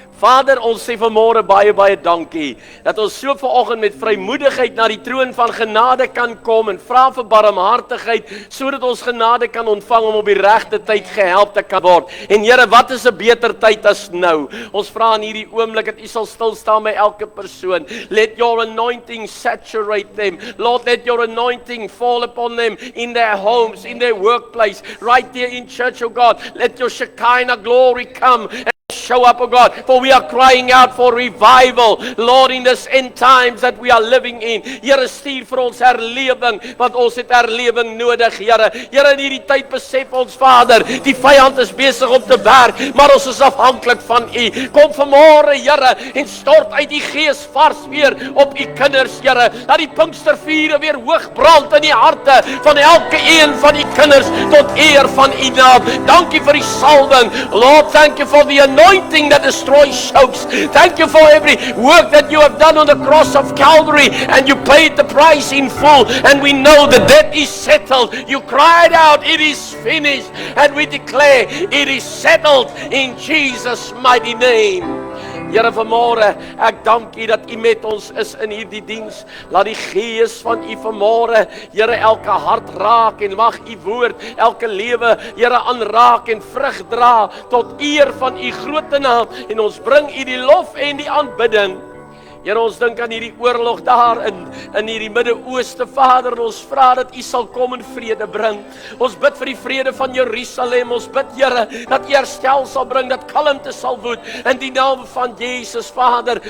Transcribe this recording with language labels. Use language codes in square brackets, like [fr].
[af] Vader, ons sê vanmôre baie dankie dat ons so vanoggend met vrymoedigheid na die troon van genade kan kom en vra vir barmhartigheid sodat ons genade kan ontvang om op die regte tyd gehelp te kan word. En Here, wat is 'n beter tyd as nou? Ons vra in hierdie oomblik dat U sal stil staan by elke persoon. [en] Let your anointing saturate them. Lord, let your anointing fall upon them in their homes, in their workplace, right there in church, oh God. Let your Shekinah glory come and show up, oh God, for we are crying out for revival, Lord, in this end times that we are living in. [af] Here, stuur vir ons herlewing, want ons het herlewing nodig, Here. Here, in hierdie tyd besef ons, Vader, die vyand is besig om te werk, maar ons is afhanklik van U. Kom vanmôre, Here, en stort uit die Gees vars weer op U kinders, Here. Laat die Pinkstervure weer hoog brand in die harte van elke een van die kinders tot eer van U naam. Dankie vir die salwing. [en] Lord, thank you for the anointing that destroys yokes. Thank you for every work that you have done on the cross of Calvary, and you paid the price in full, and we know the debt is settled. You cried out, it is finished, and we declare it is settled in Jesus' mighty name. [af] Here, vanmôre, ek dank U dat U met ons is in hierdie diens. Laat die Gees van U vanmôre, Here, elke hart raak en mag U woord elke lewe, Here, aanraak en vrug dra tot eer van U groot naam. En ons bring U die lof en die aanbidding. Here, ons dink aan hierdie oorlog daar in hierdie Midde-Ooste, Vader, en ons vra dat U sal kom en vrede bring. Ons bid vir die vrede van Jerusalem, ons bid, Here, dat U herstel sal bring, dat kalmte sal woed, in die naam van Jesus, Vader.